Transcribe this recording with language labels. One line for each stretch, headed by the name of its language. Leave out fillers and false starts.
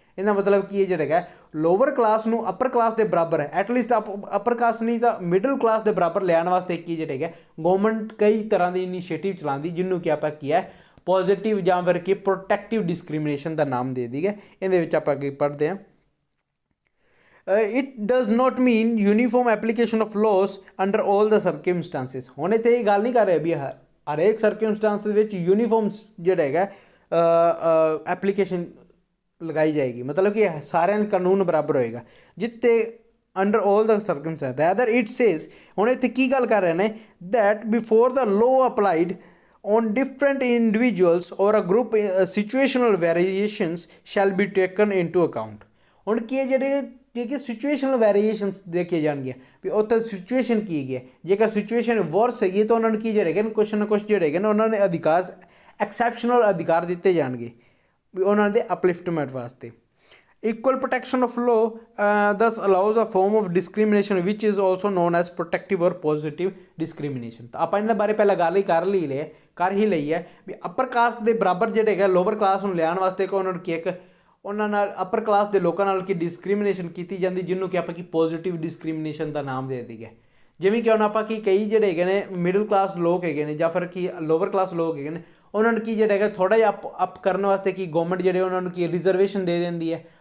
Punjabi: ਇਹਦਾ ਮਤਲਬ ਕੀ ਹੈ ਜਿਹੜਾ ਹੈਗਾ ਲੋਅਰ ਕਲਾਸ ਨੂੰ ਅਪਰ ਕਲਾਸ ਦੇ ਬਰਾਬਰ ਹੈ, ਐਟਲੀਸਟ ਅਪਰ ਕਲਾਸ ਨਹੀਂ ਤਾਂ ਮਿਡਲ ਕਲਾਸ ਦੇ ਬਰਾਬਰ ਲਿਆਉਣ ਵਾਸਤੇ ਕੀ ਜਿਹੜਾ ਹੈਗਾ ਗੌਰਮੈਂਟ ਕਈ ਤਰ੍ਹਾਂ ਦੀ ਇਨੀਸ਼ੀਏਟਿਵ ਚਲਾਉਂਦੀ, ਜਿਹਨੂੰ ਕਿ ਆਪਾਂ ਕੀ ਹੈ ਪੋਜ਼ੀਟਿਵ ਜਾਂ ਫਿਰ ਕੀ ਪ੍ਰੋਟੈਕਟਿਵ ਡਿਸਕ੍ਰਿਮੀਨੇਸ਼ਨ ਦਾ ਨਾਮ ਦੇ ਦੀ ਹੈ। ਇਹਦੇ ਵਿੱਚ ਆਪਾਂ ਅੱਗੇ ਪੜ੍ਹਦੇ ਹਾਂ।
English: It does not mean uniform application of laws under all the circumstances।
Punjabi: ਹੁਣ ਇੱਥੇ ਇਹ ਗੱਲ ਨਹੀਂ ਕਰ ਰਹੇ ਵੀ ਹਰੇਕ ਸਰਕਮਸਟੈਂਸ ਵਿੱਚ ਯੂਨੀਫਾਰਮ ਜਿਹੜਾ ਹੈਗਾ ਐਪਲੀਕੇਸ਼ਨ ਲਗਾਈ ਜਾਏਗੀ, ਮਤਲਬ ਕਿ ਸਾਰਿਆਂ ਨੂੰ ਕਾਨੂੰਨ ਬਰਾਬਰ ਹੋਏਗਾ ਜਿੱਤੇ
English: Under all the circumstances. Rather it says,
Punjabi: ਹੁਣ ਇੱਥੇ ਕੀ ਗੱਲ ਕਰ ਰਹੇ ਨੇ
English: That before the law applied on different individuals or a group situational variations shall be taken into account।
Punjabi: ਹੁਣ ਕੀ ਹੈ ਜਿਹੜੇ ਕਿ ਸਿਚੁਏਸ਼ਨਲ ਵੇਰੀਏਸ਼ਨਸ ਦੇਖੇ ਜਾਣਗੇ ਵੀ ਉੱਥੇ ਸਿਚੁਏਸ਼ਨ ਕੀ ਹੈਗੀ ਹੈ, ਜੇਕਰ ਸਿਚੁਏਸ਼ਨ ਵਰਸ ਹੈਗੀ ਤਾਂ ਉਹਨਾਂ ਨੂੰ ਕੀ ਜਿਹੜੇ ਹੈਗੇ ਨੇ ਕੁਛ ਨਾ ਕੁਛ ਜਿਹੜੇ ਹੈਗੇ ਨੇ ਉਹਨਾਂ ਨੇ ਅਧਿਕਾਰ ਐਕਸੈਪਸ਼ਨਲ ਅਧਿਕਾਰ ਦਿੱਤੇ ਜਾਣਗੇ ਵੀ ਉਹਨਾਂ ਦੇ ਅਪਲਿਫਟਮੈਂਟ ਵਾਸਤੇ।
English: Equal protection of law thus allows a form of discrimination which is also known as protective or positive discrimination।
Punjabi: ਤਾਂ ਆਪਾਂ ਇਹਨਾਂ ਬਾਰੇ ਪਹਿਲਾਂ ਗੱਲ ਹੀ ਕਰ ਹੀ ਲਈ ਹੈ ਵੀ ਅਪਰ ਕਾਸਟ ਦੇ ਬਰਾਬਰ ਜਿਹੜੇ ਹੈਗਾ ਲੋਅਰ ਕਲਾਸ ਨੂੰ ਲਿਆਉਣ ਵਾਸਤੇ ਕਿ ਉਹਨਾਂ ਨੂੰ ਕੀ ਇੱਕ ਉਹਨਾਂ ਨਾਲ ਅਪਰ ਕਲਾਸ ਦੇ ਲੋਕਾਂ ਨਾਲ ਕੀ ਡਿਸਕ੍ਰਿਮੀਨੇਸ਼ਨ ਕੀਤੀ ਜਾਂਦੀ, ਜਿਹਨੂੰ ਕਿ ਆਪਾਂ ਕੀ ਪੋਜ਼ੀਟਿਵ ਡਿਸਕ੍ਰਿਮੀਨੇਸ਼ਨ ਦਾ ਨਾਮ ਦੇ ਦਿੱਤੀ ਹੈ। ਜਿਵੇਂ ਕਿ ਹੁਣ ਆਪਾਂ ਕੀ ਕਈ ਜਿਹੜੇ ਹੈਗੇ ਨੇ ਮਿਡਲ ਕਲਾਸ ਲੋਕ ਹੈਗੇ ਨੇ ਜਾਂ ਫਿਰ ਕੀ ਲੋਅਰ ਕਲਾਸ ਲੋਕ ਹੈਗੇ ਨੇ, ਉਹਨਾਂ ਨੂੰ ਕੀ ਜਿਹੜਾ ਹੈਗਾ ਥੋੜ੍ਹਾ ਜਿਹਾ ਅਪ ਕਰਨ ਵਾਸਤੇ ਕੀ ਗੌਰਮੈਂਟ ਜਿਹੜੇ ਉਹਨਾਂ ਨੂੰ ਕੀ ਰਿਜ਼ਰਵੇਸ਼ਨ ਦੇ ਦਿੰਦੀ ਹੈ।